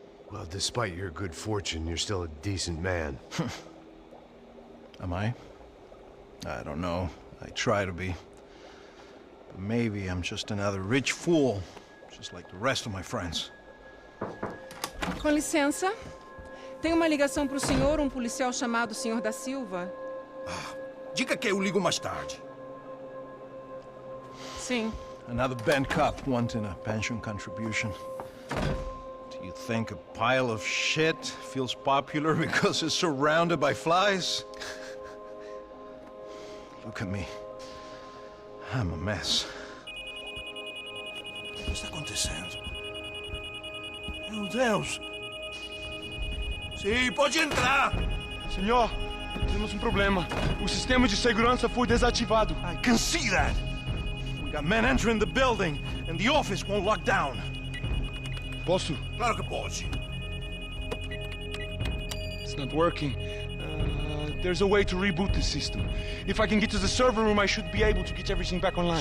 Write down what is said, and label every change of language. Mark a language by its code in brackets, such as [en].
[en] Well, despite your good fortune, you're still a decent man. Am I? I don't know. I try to be. But maybe I'm just another rich fool, just like the rest of my friends. [pt] Com licença. Tem uma ligação para o senhor, um policial chamado Senhor da Silva. Diga que eu ligo mais tarde. Sim. [en] Another bent cop wanting a pension contribution. Do you think a pile of shit feels popular because it's surrounded by flies? Look at me. I'm a mess. [pt] O que está acontecendo? Meu Deus! Sim, pode entrar! Senhor, temos um problema. O sistema de segurança foi desativado. [en] I can see that! We got men entering the building, and the office won't lock down. [pt] Posso? Claro que pode. [en] It's not working. There's a way to reboot the system. If I can get to the server room, I should be able to get everything back online.